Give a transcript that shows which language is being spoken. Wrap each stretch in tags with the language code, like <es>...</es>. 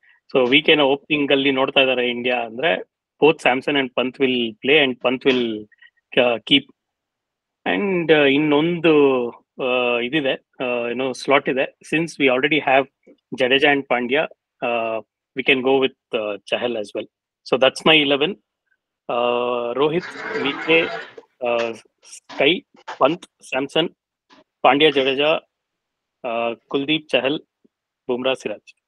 <en>So VK na opening</en> <kn>alli nodta idare</kn> <en>India andre both Samson and Pant will play and Pant will keep.</en> <kn>And ಇನ್ನೊಂದು ಇದಿದೆ, slot ಇದೆ.</kn> <en>Since we already have Jadeja and Pandya, we can go with Chahal as well. So that's my 11. Rohit, VK, Sky, Pant, Samson, Pandya, Jadeja, Kuldeep, Chahal, Bumrah, Siraj.</en>